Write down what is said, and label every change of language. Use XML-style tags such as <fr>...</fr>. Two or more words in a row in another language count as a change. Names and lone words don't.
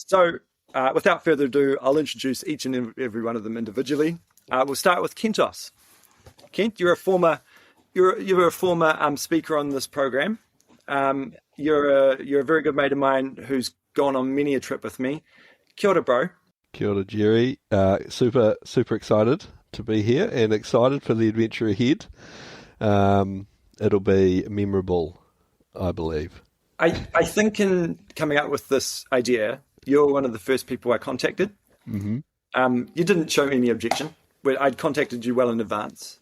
<en>So without further ado, I'll introduce each and every one of them individually. We'll start with Kentos. Kent, you're a former speaker on this program. You're a very good mate of mine who's gone on many a trip with me.</en> <mi>Kia ora, bro. Kia ora, Jerry.</mi> <en>Super excited to be here and excited for the adventure ahead. It'll be memorable, I believe. I think in coming up with this idea, you're one of the first people I contacted. Mm-hmm. You didn't show any objection. I'd contacted you well in advance.</en>